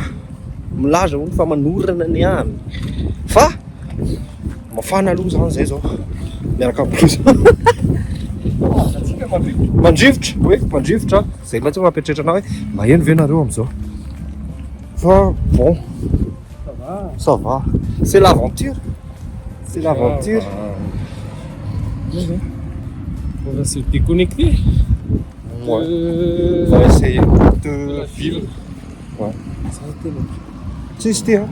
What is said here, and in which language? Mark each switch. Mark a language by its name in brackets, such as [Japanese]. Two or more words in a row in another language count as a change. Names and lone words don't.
[Malagasy] Milaza hono fa manorana ny any. Fa mafana aloha zany zay zao. Miaraka amin'ny mandrivotra, oui, mandrivotra. Zay latsy mampieritreritra anao hoe maheno ve nareo am'izao. [French] Fa bon, ça va. C'est l'aventure. C'est l'aventure. On va se déconnecter. Ouais. On va essayer de vivre. Ouais. Ça a été long. Si, c'était, hein.